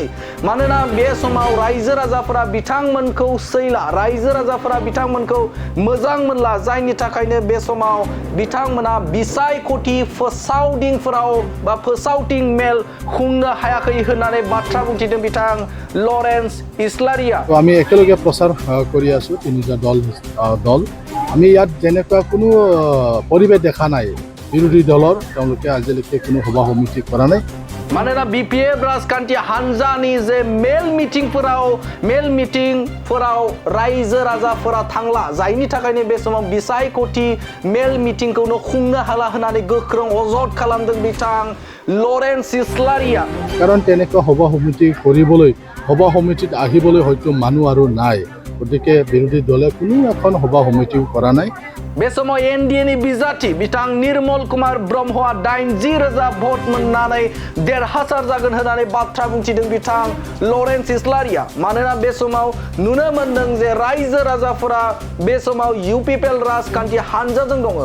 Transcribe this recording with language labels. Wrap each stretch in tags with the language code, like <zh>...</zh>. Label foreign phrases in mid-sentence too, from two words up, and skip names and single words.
<brx>मानोना बे समाव रायजो राजाफोरा बिथांमोनखौ सैला, रायजो राजाफोरा बिथांमोनखौ मोजां मोनला, जायनि थाखायनो बे समाव बिथांमोना बिसायख'थि फोसावदिंफोराव बा फोसावदिं मेल खुंनो हायाखै होननानै बाथ्रा बुंथिदों बिथां लरेन्स इस्लारिया।</brx> <as>আমি একেলগে প্ৰচাৰ কৰি আছো তিনিটা দল আমি ইয়াত যেনেকুৱা কোনো পৰিৱেশ দেখা নাই বিৰোধী দলৰ তেওঁলোকে আজিলৈকে কোনো সভা সমিতি কৰা নাই।</as> <brx>मानोना बिपिएफ राजखान्थि हानजानि जे मेल मिटिंफोराव रायजो राजाफोरा थांला, जायनि थाखायनो बे समाव बिसायख'थि मेल मिटिंखौनो खुंनो हाला होननानै गोख्रों अजद खालामदों बिथां लरेन्स इस्लारिया।</brx> <as>কাৰণ তেনেকুৱা সভা সমিতি কৰিবলৈ সভা সমিতিত আহিবলৈ হয়তো মানুহ আৰু নাই, গতিকে বিৰোধী দলে কোনো এখন সভা সমিতিও কৰা নাই।</as> <brx>बे समाव एनडिएनि बिजाथि बिथां निर्मल कुमार ब्रह्मआ 80,000 भट मोननानै देरहासार जागोन होननानै बाथ्रा बुंथिदों बिथां लरेन्स इस्लारिया। मानोना बे समाव नुनो मोनदों जे रायजो राजाफोरा बे समाव इउपिपिएल राजखान्थि हानजाजों दङ।</brx>